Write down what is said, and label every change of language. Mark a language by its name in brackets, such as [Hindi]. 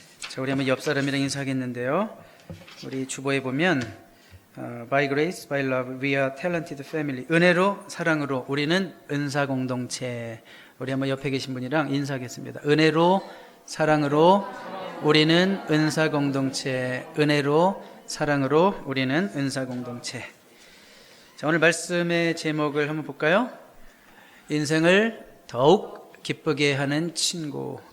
[Korean] 자, 우리 한번 옆 사람이랑 인사하겠는데요. 우리 주보에 보면 [English] By grace, by love, we are talented family. [Korean] 은혜로, 사랑으로 우리는 은사 공동체. 우리 한번 옆에 계신 분이랑 인사하겠습니다. 은혜로, 사랑으로 우리는 은사 공동체. 은혜로, 사랑으로 우리는 은사 공동체. 자, 오늘 말씀의 제목을 한번 볼까요? 인생을 더욱 기쁘게 하는 친구.